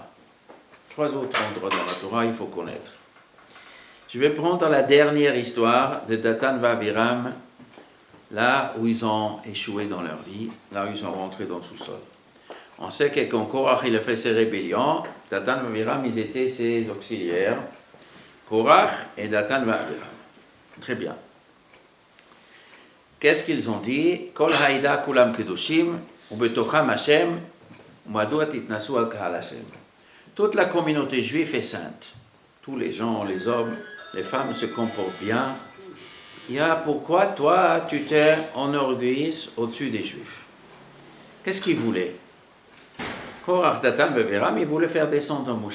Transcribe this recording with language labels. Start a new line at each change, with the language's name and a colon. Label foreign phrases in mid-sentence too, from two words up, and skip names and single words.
French: Trois autres endroits dans la Torah, il faut connaître. Je vais prendre la dernière histoire de Datan va Aviram, là où ils ont échoué dans leur vie, là où ils sont rentrés dans le sous-sol. On sait que quand Korach il a fait ses rébellions, Datan va Aviram, ils étaient ses auxiliaires. Korach et Datan va Aviram. Très bien. Qu'est-ce qu'ils ont dit?
Hebrew: כל העדה כולם קדושים ובתוכם השם ומדוע תתנשאו על קהל השם.
French: Toute la communauté juive est sainte. Tous les gens, les hommes, les femmes se comportent bien. Il y a pourquoi toi, tu t'es enorgueillis au-dessus des juifs. Qu'est-ce qu'ils voulaient? Korach, Datan, Aviram, ils voulaient faire descendre Moshe.